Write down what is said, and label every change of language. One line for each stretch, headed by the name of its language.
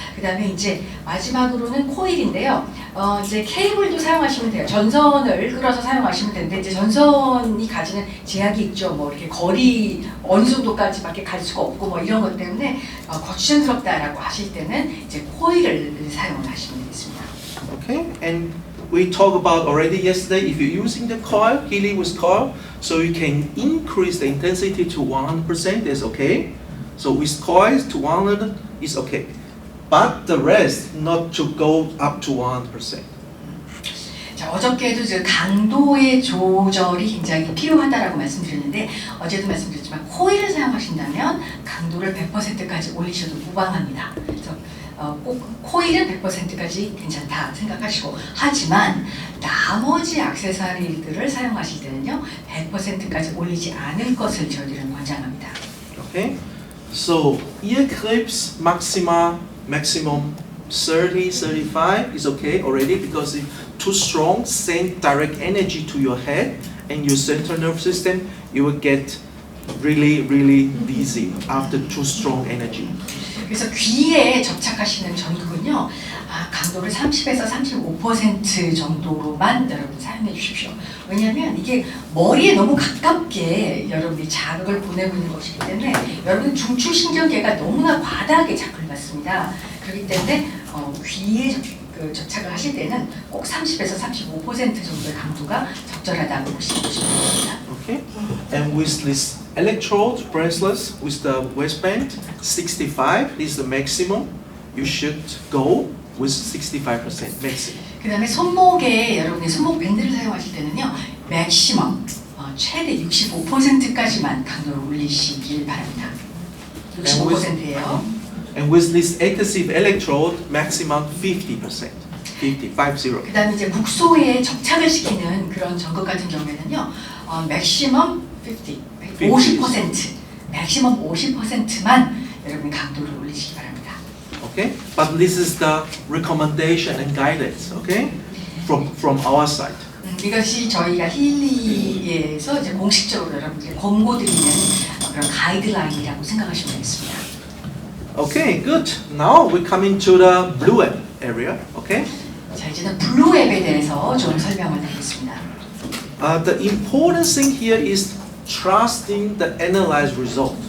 Korean: 그다음에 이제 마지막으로는 코일인데요. 이제 케이블도 사용하시면 돼요. 전선을 끌어서 사용하시면 되는데 이제 전선이 가지는 제약이 있죠. 뭐 이렇게 거리 어느 정도까지밖에 갈 수가 없고 뭐 이런 것 때문에 거추장스럽다라고 하실 때는 이제 코일을 사용을 하시면 되겠습니다.
English: Okay, and we talked about already yesterday. If you're using the coil, Healy with coil, so you can increase the intensity to 100%. That's okay. So with coils to 100 is okay, but the rest not to go up to 100%.
Korean: 자, 어저께도 그 강도의 조절이 굉장히 필요하다라고 말씀드렸는데 어제도 말씀드렸지만 코일을 사용하신다면 강도를 100%까지 올리셔도 무방합니다. 그래서 꼭 코일은 100%까지 괜찮다 생각하시고, 하지만 나머지 액세서리들을 사용하실 때는요 100%까지 올리지 않을 것을 저희들은 권장합니다.
English: Okay, so ear clips maximum 30, 35 is okay already because it's too strong, send direct energy to your head and your central nervous system. You will get really dizzy after too strong energy.
Korean: 그래서 귀에 접착하시는 전극은요, 강도를 30에서 35% 정도로만 여러분 사용해 주십시오. 왜냐하면 이게 머리에 너무 가깝게 여러분이 자극을 보내고 있는 것이기 때문에 여러분 중추신경계가 너무나 과다하게 자극을 받습니다. 그렇기 때문에 귀에 접착을 하실 때는 꼭 30에서 35% 정도의 강도가 적절하다고 보시면 됩니다.
English: Okay, and with this electrode bracelets with the waistband, 65 is the maximum. You should go with 65% maximum.
Korean: 그 다음에 손목에 여러분이 손목 밴드를 사용하실 때는요, 맥시멈 최대 65%까지만 강도를 올리시길 바랍니다. 65%예요.
English: And with this adhesive electrode, maximum 50%. 50.
Korean: 그 다음에 이제 국소에 접착을 시키는 그런 전극 같은 경우에는요, 맥시멈 50%, 맥시멈 50%만 여러분이 강도를 올리시기 바랍니다.
English: Okay, but this is the recommendation and guidance. Okay, from our side.
Korean: 이것이 저희가 힐리에서 이제 공식적으로 여러분께 권고드리는 그런 가이드라인이라고 생각하시면 되겠습니다.
English: Okay, good. Now we come into the blue app area. Okay.
Korean: 자, 이제는 블루 앱에 대해서 좀 설명을 드리겠습니다.
English: The important thing here is trusting the analyzed result.